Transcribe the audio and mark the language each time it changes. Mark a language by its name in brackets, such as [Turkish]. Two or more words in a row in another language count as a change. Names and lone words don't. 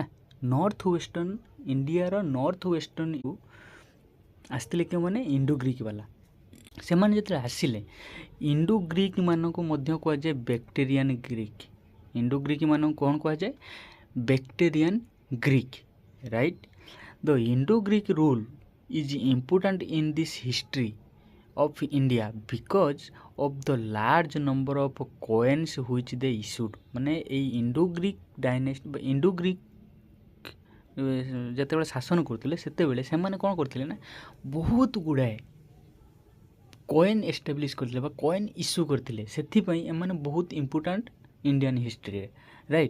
[English] North Western [Odia] ଇଣ୍ଡିଆର [English] North Western [Odia] ଆସିଥିଲେ କେଉଁମାନେ? ଇଣ୍ଡୋ ଗ୍ରୀକ୍ ବାଲା। ସେମାନେ ଯେତେବେଳେ ଆସିଲେ, ଇଣ୍ଡୋ ଗ୍ରୀକ୍ ମାନଙ୍କୁ ମଧ୍ୟ କୁହାଯାଏ ବ୍ୟାକ୍ଟେରିଆନ୍ ଗ୍ରୀକ୍। ଇଣ୍ଡୋ ଗ୍ରୀକ୍ ମାନଙ୍କୁ କ'ଣ କୁହାଯାଏ? ବ୍ୟାକ୍ଟେରିଆନ୍ ଗ୍ରୀକ୍, ରାଇଟ୍। [English] The Indo Greek rule is important in this history of India because of the large number of coins which they issued। [Odia] ମାନେ ଏଇ [English] Indo Greek dynasty [Odia] ବା ଇଣ୍ଡୋ ଗ୍ରୀକ୍ ଯେତେବେଳେ ଶାସନ କରୁଥିଲେ, ସେତେବେଳେ ସେମାନେ କ'ଣ କରିଥିଲେ ନା ବହୁତ ଗୁଡ଼ାଏ [English] coin establish [Odia] କରିଥିଲେ ବା [English] coin issue [Odia] କରିଥିଲେ। ସେଥିପାଇଁ ଏମାନେ ବହୁତ [English] important Indian history, [Odia] ରାଇଟ୍।